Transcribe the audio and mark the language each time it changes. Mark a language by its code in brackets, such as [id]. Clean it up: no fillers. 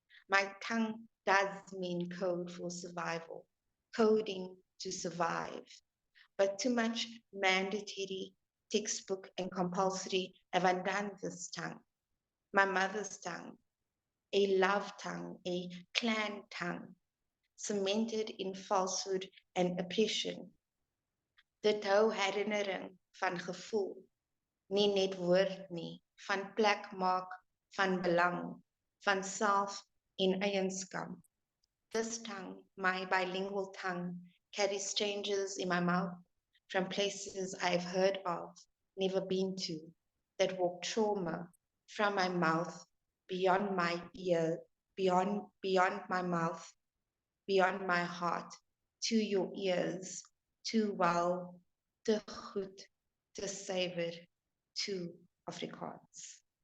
[en] My tongue does mean code for survival, coding to survive, but too much mandatory, textbook and compulsory have undone this tongue, my mother's tongue, a love tongue, a clan tongue, cemented in falsehood and oppression. [af] Dit hou herinnering van gevoel, nie net woord nie, van plek maak, van belang, van self en eienskap. [en] This tongue, my bilingual tongue, carries strangers in my mouth from places I've heard of, never been to, that walk trauma from my mouth, beyond my ear, beyond my mouth, beyond my heart, to your ears, too well, [af] te goed, te suiwer, [en] to Afrikaans.